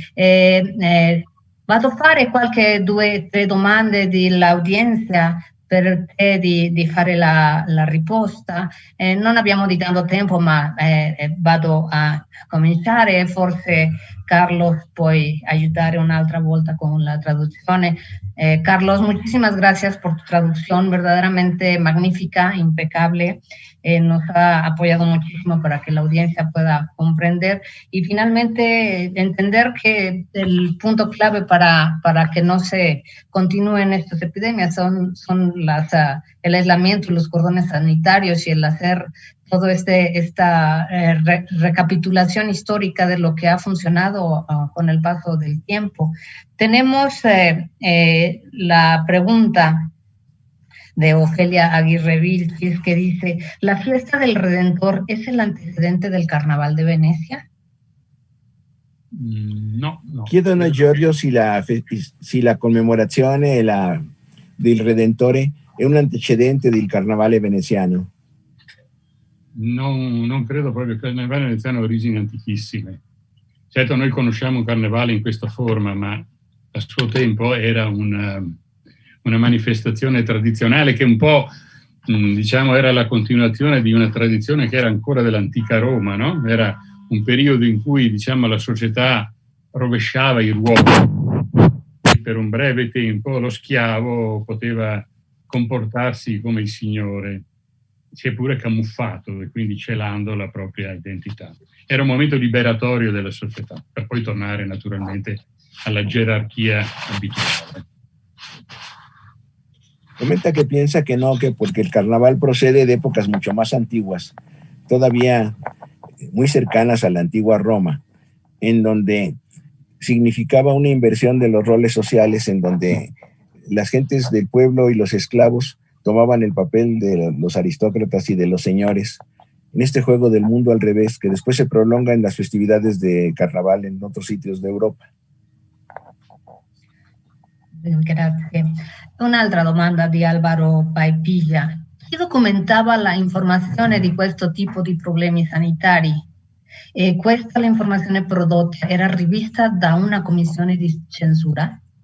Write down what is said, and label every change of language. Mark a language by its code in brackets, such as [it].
[it] Vado a fare qualche 2 o 3 domande dell'audienza per te di fare la risposta. Non abbiamo di tanto tempo, ma vado a cominciare. Forse Carlos puoi ayudar un'altra volta con la traduzione. [es] Carlos, muchísimas gracias por tu traducción, verdaderamente magnífica, impecable. Nos ha apoyado muchísimo para que la audiencia pueda comprender y finalmente entender que el punto clave para que no se continúen estas epidemias son el aislamiento y los cordones sanitarios y el hacer todo esta recapitulación histórica de lo que ha funcionado con el paso del tiempo. Tenemos la pregunta de Ofelia Aguirre Vilchis, que dice, ¿la fiesta del Redentor es el antecedente del Carnaval de Venecia? No. [it] Chiedono a Giorgio si la commemorazione del Redentore è un antecedente del Carnavale veneziano. Non credo proprio. Il Carnevale veneziano ha origini antichissime. Certo, noi conosciamo un carnevale in questa forma, ma a suo tempo era una manifestazione tradizionale che un po', diciamo, era la continuazione di una tradizione che era ancora dell'antica Roma, no? Era un periodo in cui, diciamo, la società rovesciava i ruoli. Per un breve tempo lo schiavo poteva comportarsi come il signore, si è pure camuffato e quindi celando la propria identità. Era un momento liberatorio della società, per poi tornare naturalmente alla gerarchia abituale. [es] Comenta que piensa que no, que porque el carnaval procede de épocas mucho más antiguas, todavía muy cercanas a la antigua Roma, en donde significaba una inversión de los roles sociales, en donde las gentes del pueblo y los esclavos tomaban el papel de los aristócratas y de los señores, en este juego del mundo al revés, que después se prolonga en las festividades de carnaval en otros sitios de Europa. [it] Grazie. Un'altra domanda di Alvaro Paipilla. Chi documentava la informazione di questo tipo di problemi sanitari? E questa la informazione prodotta era rivista da una commissione di censura?